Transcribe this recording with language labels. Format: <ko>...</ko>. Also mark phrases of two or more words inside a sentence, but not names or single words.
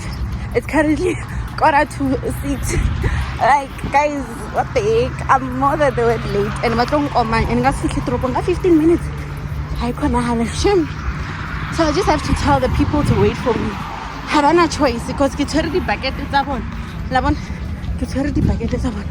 <en>It's currently 5:45. Like, guys, what the heck? I'm more than the word late. And I'm going 15 minutes. So I just have to tell the people to wait for me. have a choice because</en> <st>ke tshwere di-bucket tsa bona. La bona ke tshwere di-bucket tsa bona.</st>